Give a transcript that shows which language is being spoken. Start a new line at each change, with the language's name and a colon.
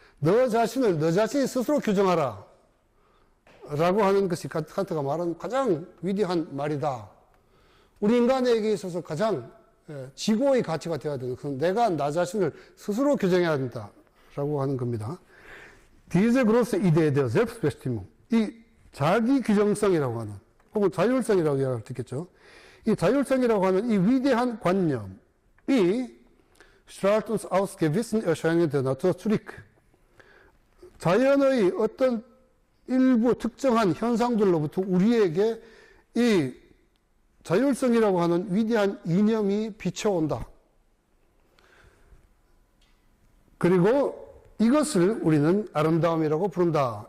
Korean: 너 자신을 너 자신이 스스로 규정하라 라고 하는 것이 칸트가 말하는 가장 위대한 말이다. 우리 인간에게 있어서 가장 지고의 가치가 되어야 되는 그건 내가 나 자신을 스스로 규정해야 된다 라고 하는 겁니다.
German: Diese große Idee der Selbstbestimmung.
Korean: 이 자기 규정성이라고 하는 혹은 자율성이라고 이야기할 수 있겠죠. 이 자율성이라고 하는 이 위대한 관념이
German: strahlt uns aus gewissen Erscheinungen der Natur zurück.
Korean: 자연의 어떤 일부 특정한 현상들로부터 우리에게 이 자율성이라고 하는 위대한 이념이 비춰온다. 그리고 이것을 우리는 아름다움이라고 부른다.